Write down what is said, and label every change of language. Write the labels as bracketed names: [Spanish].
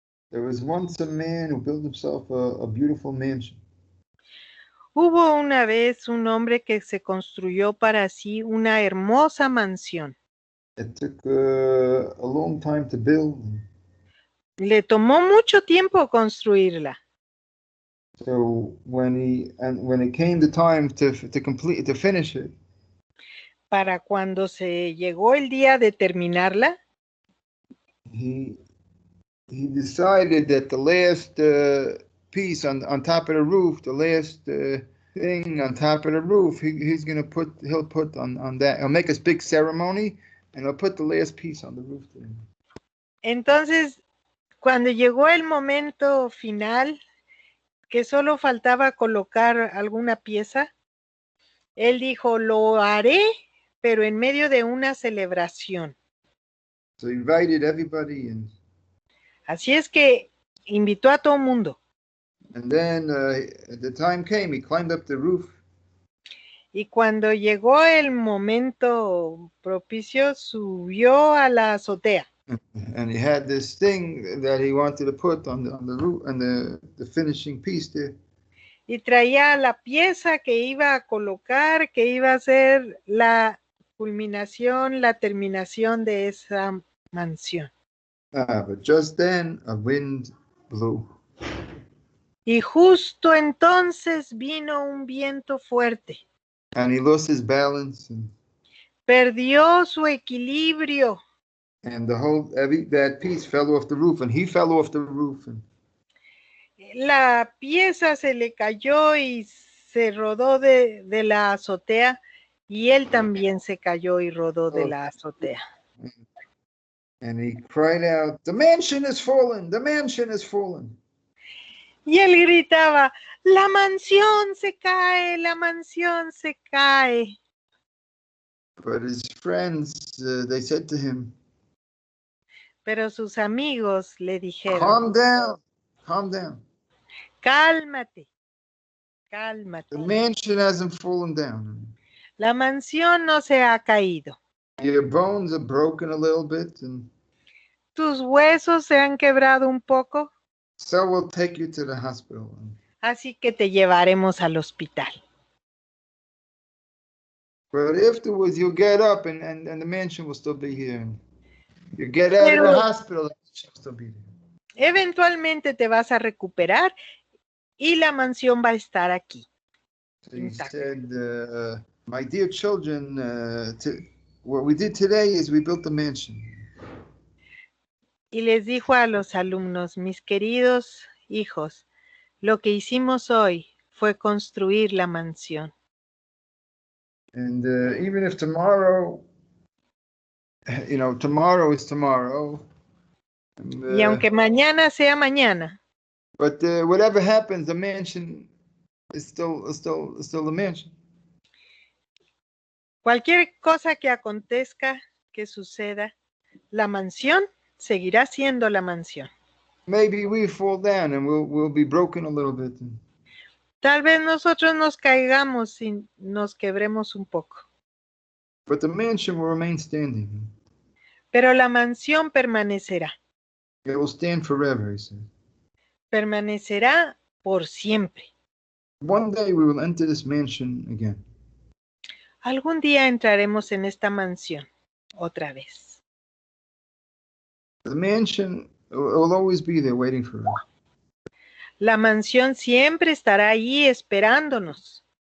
[English] There was once a man who built himself a beautiful mansion. [Spanish] Hubo una vez un hombre que se construyó para sí una hermosa mansión. [English] It took a long time to build. [Spanish] Le tomó mucho tiempo construirla. [English] So when it came the time to finish it. [Spanish] Para cuando se llegó el día de terminarla. [English] He decided that the last piece on top of the roof, the last thing on top of the roof, he'll put on that. He'll make a big ceremony and he'll put the last piece on the roof. [Spanish] Entonces, cuando llegó el momento final, que solo faltaba colocar alguna pieza, él dijo, lo haré, pero en medio de una celebración. [English] So he invited everybody in. [Spanish] Así es que invitó a todo el mundo. [English] And then the time came, he climbed up the roof. [Spanish] Y cuando llegó el momento propicio, subió a la azotea. [English] And he had this thing that he wanted to put on the roof and the finishing piece there. [Spanish] Y traía la pieza que iba a colocar, que iba a ser la culminación, la terminación de esa mansión. [English] But just then a wind blew. [Spanish] Y justo entonces vino un viento fuerte. [English] And he lost his balance. [Spanish] perdió su equilibrio. [English] And that piece fell off the roof, and he fell off the roof. And [Spanish] La pieza se le cayó y se rodó de la azotea, y él también se cayó y rodó de la azotea. [English] And he cried out, "The mansion is fallen! The mansion is fallen!" [Spanish] Y él gritaba, la mansión se cae, la mansión se cae. [English] But his friends, they said to him, [Spanish] Pero sus amigos le dijeron, [English] calm down, calm down. [Spanish] Cálmate, cálmate. [English] The mansion hasn't fallen down. [Spanish] La mansión no se ha caído. [English] Your bones are broken a little bit, and [Spanish] tus huesos se han quebrado un poco. [English] So we'll take you to the hospital. [Spanish] Así que te llevaremos al hospital. [English] But afterwards, you'll get up and the mansion will still be here. You get out of the hospital, the mansion will still be there. [Spanish] Eventualmente te vas a recuperar y la mansión va a estar aquí. [English] So he said, my dear children, what we did today is we built a mansion. [Spanish] Y les dijo a los alumnos, mis queridos hijos, lo que hicimos hoy fue construir la mansión. [English] And even if tomorrow, tomorrow is tomorrow. [Spanish] Y aunque mañana sea mañana. [English] But whatever happens, the mansion is still the mansion. [Spanish] Cualquier cosa que acontezca, que suceda, la mansión seguirá siendo la mansión. [English] Maybe we fall down and we'll be broken a little bit. [Spanish] Tal vez nosotros nos caigamos y nos quebremos un poco. [English] But the mansion will remain standing. [Spanish] Pero la mansión permanecerá. [English] It will stand forever, he said. [Spanish] Permanecerá por siempre. [English] One day we will enter this mansion again. [Spanish] Algún día entraremos en esta mansión otra vez. [English] The mansion will always be there waiting for us. [Spanish] La mansión siempre estará ahí esperándonos.